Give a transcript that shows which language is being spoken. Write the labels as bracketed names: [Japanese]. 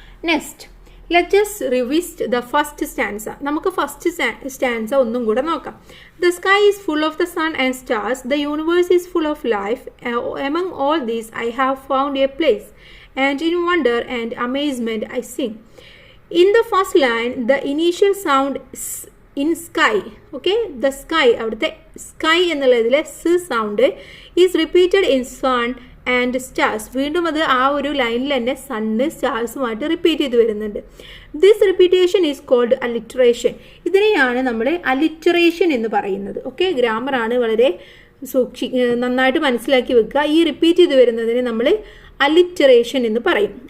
[English] Next, let us revisit the first stanza. [Malayalam] നമുക്ക് first stanza ഒന്നും കൂടെ നോക്കാം. [English] The sky is full of the sun and stars, the universe is full of life, among all these I have found a place, and in wonder and amazement I sing. In the first line, the initial sound in sky, okay, the sky, [Malayalam] അവിടുത്തെ sky എന്നുള്ളതിൽ [English] S sound is repeated in sun and stars. [Malayalam] വീണ്ടും അത് ആ ഒരു ലൈനിൽ തന്നെ sun സ്റ്റാർസുമായിട്ട് repeat ചെയ്ത് വരുന്നുണ്ട്. [English] This repetition is called alliteration. [Malayalam] ഇതിനെയാണ് നമ്മൾ അലിറ്ററേഷൻ എന്ന് പറയുന്നത്. ഓക്കെ, ഗ്രാമറാണ്, വളരെ നന്നായിട്ട് മനസ്സിലാക്കി വെക്കുക. ഈ റിപ്പീറ്റ് ചെയ്ത് വരുന്നതിന് നമ്മൾ അലിറ്ററേഷൻ എന്ന് പറയും.